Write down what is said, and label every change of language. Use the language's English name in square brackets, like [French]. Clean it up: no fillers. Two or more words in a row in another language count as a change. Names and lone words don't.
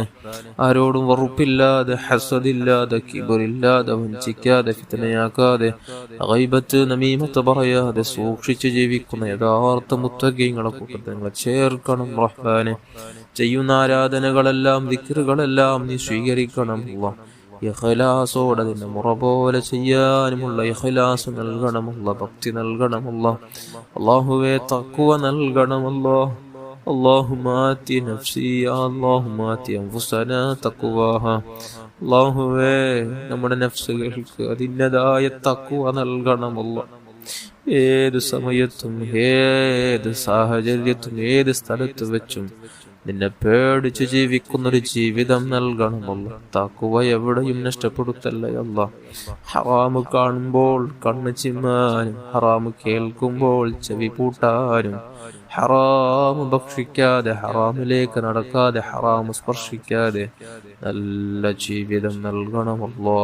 [Malayalam] ആരോടും വെറുപ്പില്ലാതെ, ഹസദില്ലാതെ, കിബറില്ലാതെ, വഞ്ചിക്കാതെ, ഫിത്നയാക്കാതെ, ഗൈബത്ത് നമീമത്ത് പറയാതെ സൂക്ഷിച്ച് ജീവിക്കുന്ന യഥാർത്ഥ മുത്തഖീങ്ങളെ കൂട്ടത്തിൽ ഞങ്ങളെ ചേർക്കണം റഹ്മാനെ. ചെയ്യുന്ന ആരാധനകളെല്ലാം, ദിക്റുകളെല്ലാം നീ സ്വീകരിക്കണം അല്ലാഹ്. ഇഖ്ലാസോടെ നിന്നെ മുറ പോലെ ചെയ്യാനുമുള്ള ഇഖ്ലാസ് നൽകണമല്ല, ഭക്തി നൽകണമല്ല. അല്ലാഹുവേ, തഖ്വ നൽകണമല്ല. [Arabic] اللهم آت نفسي اللهم آت أنفسنا تقواها. [Malayalam] അല്ലാഹുവേ, നമ്മുടെ നഫ്സുകൾക്ക് അതിൻ്റെതായ തഖ്വ നൽകണമല്ല. ഏത് സമയത്തും, ഏത് സാഹചര്യത്തും, ഏത് സ്ഥലത്ത് വെച്ചും നിന്നെ പേടിച്ച് ജീവിക്കുന്നൊരു ജീവിതം നൽകണമല്ല. തഖ്വ എവിടെയും നഷ്ടപ്പെടുത്തല്ലേ അല്ലാഹ്. ഹറാമ് കാണുമ്പോൾ കണ്ണ് ചിമ്മാനും, ഹറാമ് കേൾക്കുമ്പോൾ ചെവി പൂട്ടാനും, ഹറാമ് ഭക്ഷിക്കാതെ, ഹറാമിലേക്ക് നടക്കാതെ, ഹറാമ് സ്പർശിക്കാതെ നല്ല ജീവിതം നൽകണമല്ലോ.